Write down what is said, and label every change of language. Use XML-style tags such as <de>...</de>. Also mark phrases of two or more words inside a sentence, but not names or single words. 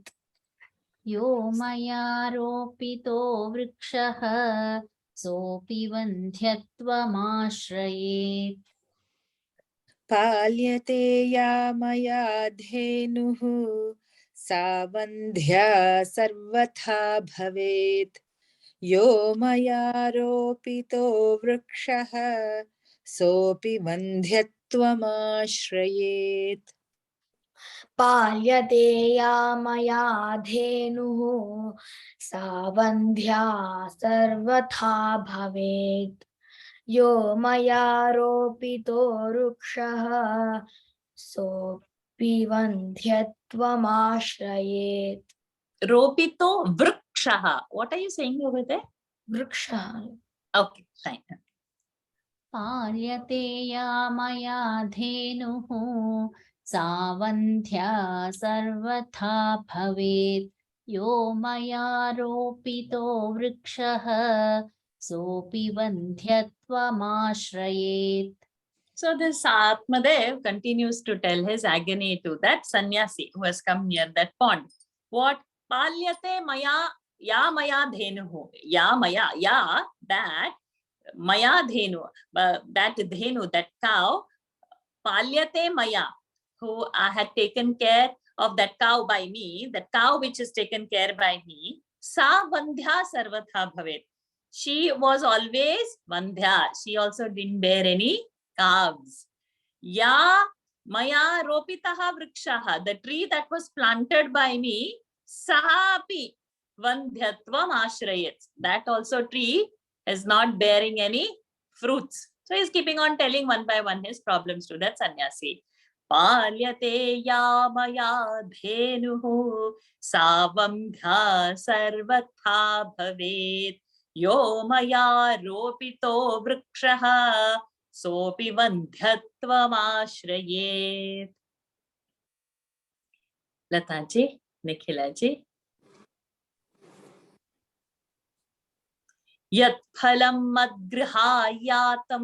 <sa>यो मया रोपितो वृक्षः सोऽपि वन्ध्यत्वम् आश्रयेत्. पाल्यते यमया धेनुः सवन्ध्या सर्वथा भवेत्. यो मया रोपितो वृक्षः सोऽपि वन्ध्यत्वमाश्रयेत् पाल्यते या मया धेनुः सा वन्ध्या सर्वथा भवेत् यो मया रोपितो वृक्षः सोऽपि वन्ध्यत्वमाश्रयेत् रोपितो वृक्षः.</sa> <en>What are you saying over there?</en> <sa>वृक्षः</sa> <en>Okay, fine.</en> <sa>पार्यते या मया धेनुः सा वन्ध्या सर्वथा भवेत् यो मया रोपितो वृक्षः सोऽपि वन्ध्यत्वमाश्रयेत्.</sa> <en>So this Atmadev continues to tell his agony to that sannyasi who has come near that pond. What?</en> <sa>पाल्यते मया या मया धेनुः. या मया, या,</sa> <en>that</en> <sa>मया धेनु,</sa> <en>that dhenu, that cow,</en> <sa>पाल्यते मया,</sa> <en>who had taken care of that cow by me, that cow which is taken care by me,</en> <sa>सा वन्ध्या सर्वथा भवेत्.</sa> <en>She was always vandhya. She also didn't bear any calves.</en> <sa>या मया रोपितः वृक्षः,</sa> <en>the tree that was planted by me,</en> <sa>सहापि वन्ध्यत्वम् आश्रयेत्.</sa> <en>That also tree is not bearing any fruits. So he's keeping on telling one by one his problems to that sannyasi.</en> <sa>पाल्यते य मया धेनुः सवम्धा सर्वथा भवेत् यो मया रोपितो वृक्षः सोऽपि वन्ध्यत्वम् आश्रयेत्. Lataji, Nikhilaji. यत् फलम् मद्गृहायतम्.</sa>